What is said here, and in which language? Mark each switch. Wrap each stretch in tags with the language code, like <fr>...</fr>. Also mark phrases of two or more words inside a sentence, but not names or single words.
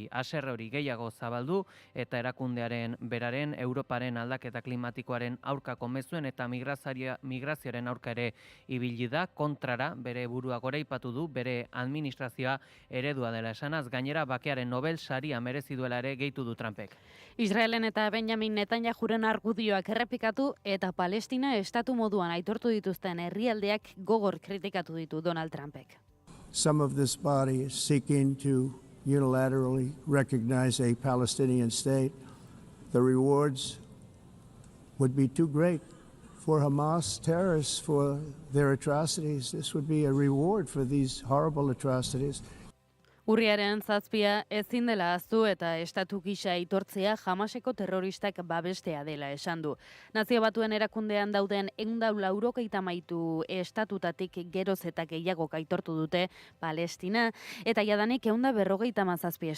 <eu>Haserre hori gehiago zabaldu eta erakundearen beraren Europaren aldaketa klimatikoaren aurkako mezuen eta migrazioaren aurka ere ibili da, kontrara bere burua goraipatu du, bere administrazioa eredua dela esanaz, gainera bakearen Nobel saria merezi duela ere gehitu du Trumpek. Israelen eta Benjamin Netanyahuren argudioak errepikatu eta Palestina estatu moduan aitortu dituzten herrialdeak gogor kritikatu ditu Donald Trumpek.</eu> <en>Some of this body is seeking to unilaterally recognize a Palestinian state. The rewards would be too great for Hamas terrorists for their atrocities. This would be a reward for these horrible atrocities.</en> <eu>Urriaren 7 ezin dela ahaztu eta estatu gisa aitortzea Hamaseko terroristak babestea dela esan du. Nazio Batuen erakundean dauden 180 estatutatik geroz eta gehiago aitortu dute Palestina eta jadanik 157 estatu dira.</eu>